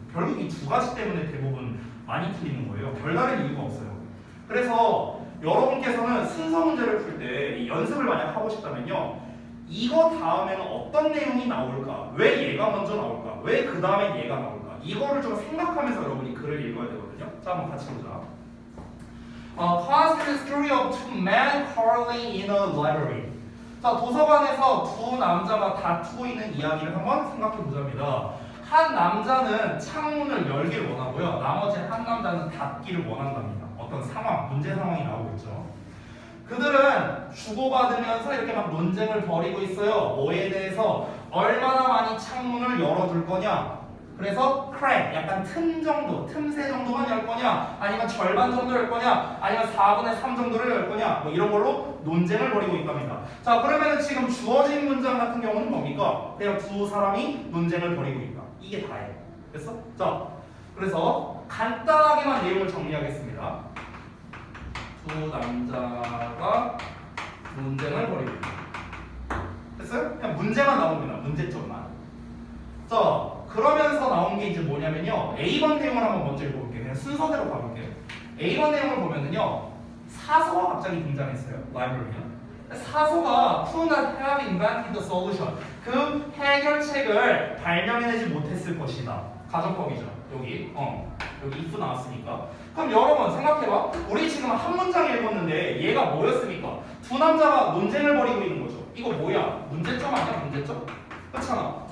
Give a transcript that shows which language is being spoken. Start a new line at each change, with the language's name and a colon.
Korean: 결국 이 두 가지 때문에 대부분 많이 틀리는 거예요. 별다른 이유가 없어요. 그래서 여러분께서는 순서 문제를 풀 때 연습을 만약 하고 싶다면요. 이거 다음에는 어떤 내용이 나올까? 왜 얘가 먼저 나올까? 왜 그 다음에 얘가 나올까? 이거를 좀 생각하면서 여러분이 글을 읽어야 되거든요. 자, 한번 같이 보자.
English: Consider the story of two men quarreling in a library.
Korean: 자, 도서관에서 두 남자가 다투고 있는 이야기를 한번 생각해 보자입니다. 한 남자는 창문을 열기를 원하고요. 나머지 한 남자는 닫기를 원한답니다. 어떤 상황, 문제 상황이 나오고 있죠. 그들은 주고받으면서 이렇게 막 논쟁을 벌이고 있어요. 뭐에 대해서 얼마나 많이 창문을 열어둘 거냐. 그래서 crack, 약간 틈 정도, 틈새 정도만 열 거냐, 아니면 절반 정도 열 거냐, 아니면 4분의 3 정도를 열 거냐, 뭐 이런 걸로 논쟁을 벌이고 있답니다. 자, 그러면은 지금 주어진 문장 같은 경우는 뭡니까? 그냥 두 사람이 논쟁을 벌이고 있다. 이게 다예요. 됐어? 자, 그래서 간단하게만 내용을 정리하겠습니다. 두 남자가 논쟁을 벌이고 있다. 됐어요? 그냥 문제만 나옵니다. 문제점만. 자, 그러면서 나온 게 이제 뭐냐면요. A번 내용을 한번 먼저 읽어볼게요. 그냥 순서대로 가볼게요. A번 내용을 보면은요. 사서가 갑자기 등장했어요. 라이브러리는. 사서가
English: could not have invented the solution.
Korean: 그 해결책을 발명해내지 못했을 것이다. 가정법이죠. 여기. 여기 if 나왔으니까. 그럼 여러분 생각해봐. 우리 지금 한 문장 읽었는데 얘가 뭐였습니까? 두 남자가 논쟁을 벌이고 있는 거죠. 이거 뭐야? 문제점 아니야? 문제점? 그렇잖아.